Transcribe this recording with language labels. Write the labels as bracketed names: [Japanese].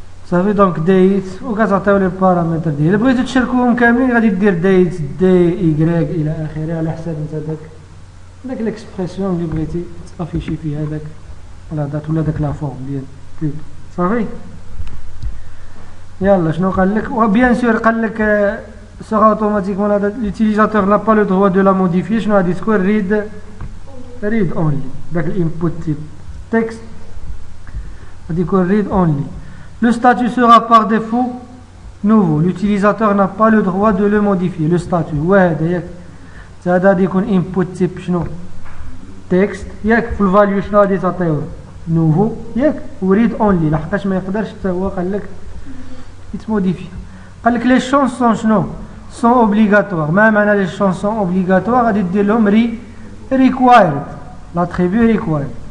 [Arabic] صافي دونك ديت وكتعطيو لي البارامتر ديالها بغيتو تشاركوهم كاملين غادي دير ديت دي ايكغيك الى اخره على حساب انت داك ليكسبرسيون اللي بغيتي تافيشي فيها داك لا دات ولا داك لا فورم ديال بلوتو صافي. يلا شنو قال لك [French] وبيان سور قال لك sera automatiquement l'utilisateur n'a pas le droit de la modifier. [Arabic] شنو غادي تكون read only داك الانبوت تيب تكست غادي يكون read only. [French] Le statut sera par défaut nouveau. L'utilisateur n'a pas le droit de le modifier. [Arabic] Le statut وهذا ياك هذا غادي يكون input type شنو text ياك في الفاليو شنو غادي تعطيو nouveau ياك و read only لحقاش ما يقدرش حتى هو قال لك يتموديفي. قال لك لي شونسون شنو سون اوبليغاتوار. ما معنى لي شونسون اوبليغاتوار؟ غادي دير لهم ريكوايرد لاتريبيو ريكوايرد.